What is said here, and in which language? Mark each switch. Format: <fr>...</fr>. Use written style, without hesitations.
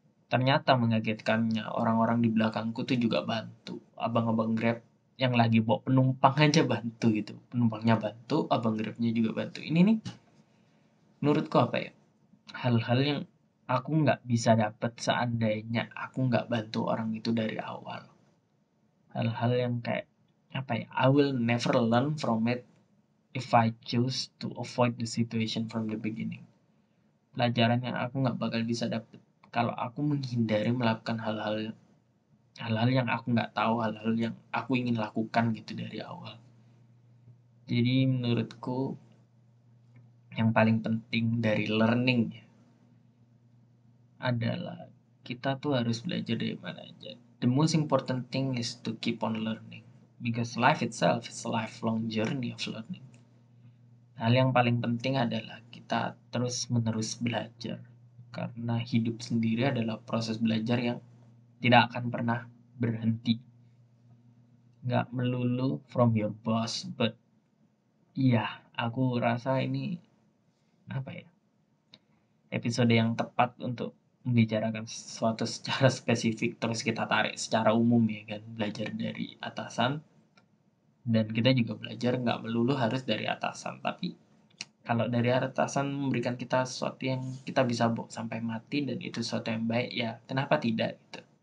<id>Ternyata mengagetkannya, orang-orang di belakangku tuh juga bantu. Abang-abang Grab yang lagi bawa penumpang aja bantu gitu. Penumpangnya bantu, abang Grabnya juga bantu. Ini nih, menurutku hal-hal yang aku nggak bisa dapet seandainya aku nggak bantu orang itu dari awal. Hal-hal yang kayak</id> <en>I will never learn from it if I choose to avoid the situation from the beginning.</en> <id>Pelajaran yang aku nggak bakal bisa dapet kalau aku menghindari melakukan hal-hal hal-hal yang aku nggak tahu, hal-hal yang aku ingin lakukan gitu dari awal. Jadi menurutku yang paling penting dari learning ya, adalah kita tuh harus belajar dari mana aja.</id> <en>The most important thing is to keep on learning because life itself is a lifelong journey of learning.</en> <id>Hal yang paling penting adalah kita terus-menerus belajar karena hidup sendiri adalah proses belajar yang tidak akan pernah berhenti. Nggak melulu</id> <en>from your boss, but</en> <id>iya, aku rasa ini apa ya, episode yang tepat untuk membicarakan sesuatu secara spesifik terus kita tarik secara umum ya kan, belajar dari atasan, dan kita juga belajar nggak melulu harus dari atasan, tapi kalau dari atasan memberikan kita sesuatu yang kita bisa bawa sampai mati dan itu sesuatu yang baik, ya kenapa tidak gitu.</id>